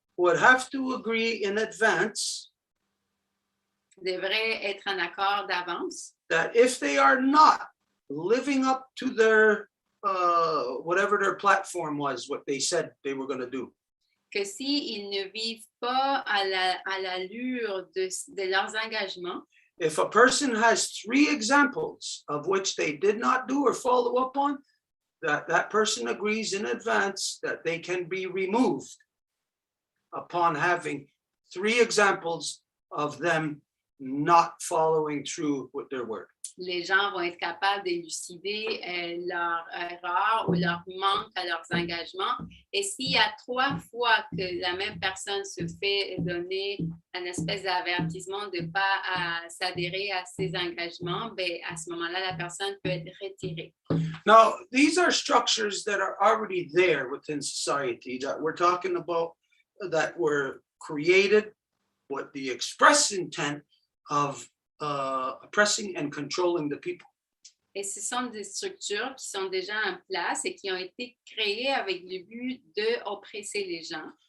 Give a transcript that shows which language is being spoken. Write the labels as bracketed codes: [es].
[en] would have to agree in advance [fr] devrait être en accord d'avance [en] that if they are not living up to their whatever their platform was, what they said they were going to do, [fr] que s'ils ne vivent pas à l'allure de leurs engagements, [en] if a person has 3 examples of which they did not do or follow up on, that person agrees in advance that they can be removed upon having 3 examples of them not following through with their word. [fr] Les gens vont être capables d'élucider leur erreur ou leur manque à leurs engagements. Et s'il y a 3 fois que la même personne se fait donner une espèce d'avertissement de ne pas s'adhérer à ses engagements, ben, à ce moment-là, la personne peut être retirée. [en] Now, these are structures that are already there within society that we're talking about, that were created with the express intent of oppressing and controlling the people. [fr] Et ce sont des structures qui sont déjà en place et qui ont été créées avec le but d'oppresser les gens.